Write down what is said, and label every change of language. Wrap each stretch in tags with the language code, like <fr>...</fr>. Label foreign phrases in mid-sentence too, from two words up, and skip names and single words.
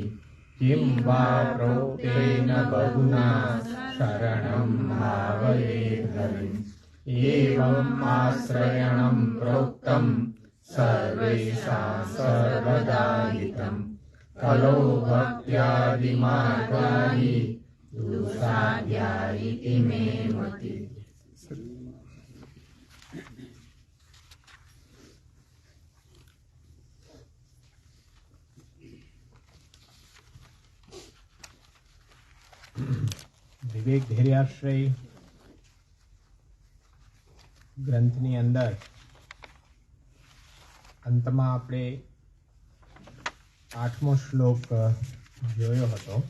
<sa>किं वा प्रोक्तेन बहुना शरणं भावयेत् हरिम्। एवम् आश्रयणं प्रोक्तं सर्वेषां सर्वदा हितम्। खलो भक्त्यादिमार्गा हि दुःसाध्या इति मे मतिः।</sa> <gu>વિવેક ધૈર્યાશ્રય ગ્રંથની અંદર અંતમાં આપણે 8મો શ્લોક જોયો હતો.</gu>